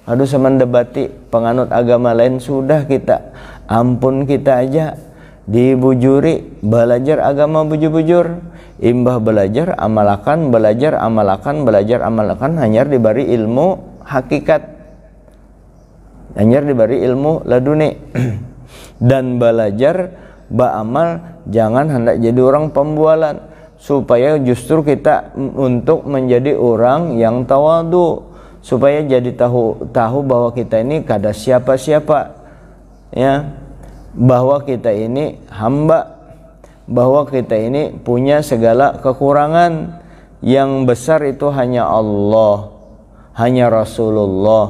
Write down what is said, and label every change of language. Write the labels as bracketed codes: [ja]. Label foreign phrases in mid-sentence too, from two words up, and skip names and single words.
[bjn] aduh semendebati penganut agama lain, sudah kita ampun kita aja dibujuri belajar agama bujur-bujur, imbah belajar amalakan, belajar amalakan, belajar amalakan, hanyar diberi ilmu hakikat, hanyar diberi ilmu laduni. Dan belajar ba'amal, jangan hendak jadi orang pembualan, supaya justru kita untuk menjadi orang yang tawadu, supaya jadi tahu bahwa kita ini kada siapa-siapa, ya, bahwa kita ini hamba, bahwa kita ini punya segala kekurangan, yang besar itu hanya Allah, hanya Rasulullah.